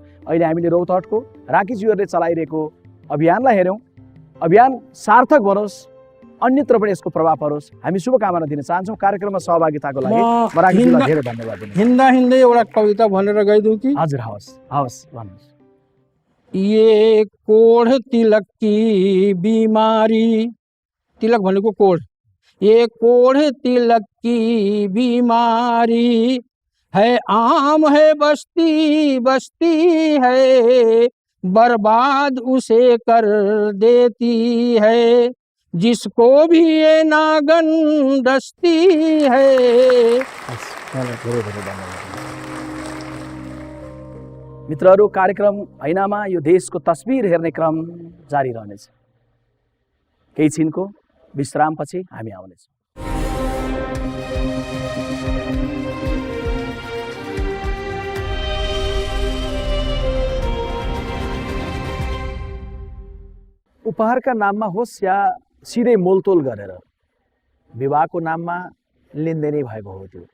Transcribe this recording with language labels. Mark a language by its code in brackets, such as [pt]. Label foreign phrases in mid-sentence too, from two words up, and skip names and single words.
[ne] अहिले हामीले रौतहटको राकेशज्यूहरूले चलाइरहेको अभियानलाई हेऱ्यौँ। अभियान सार्थक बनोस्, अन्यत्र पनि यसको प्रभाव परोस्, हामी शुभकामना दिन चाहन्छौँ। कार्यक्रममा सहभागिताको लागि म राकेशज्यूलाई धेरै धन्यवाद दिन्छु। हिँड्दै एउटा कविता भनेर गाइदिउँ कि? हजुर, हवस् भन्नुहोस्। [hi] ये कोढ़ तिलक की बीमारी, [ne] तिलक भनेको कोढ़, [hi] ये कोढ़ तिलक की बीमारी है, आम है बस्ती बस्ती है, बर्बाद उसे कर देती है, जिसको भी ये नागन डसती है। [ne] मित्रहरू, कार्यक्रम ऐनामा यो देशको तस्बिर हेर्ने क्रम जारी रहनेछ। केही छिनको विश्रामपछि हामी आउनेछौँ। उपहारका नाममा होस् या सिधै मोलतोल गरेर विवाहको नाममा लेनदेनै भएको हो त्यो।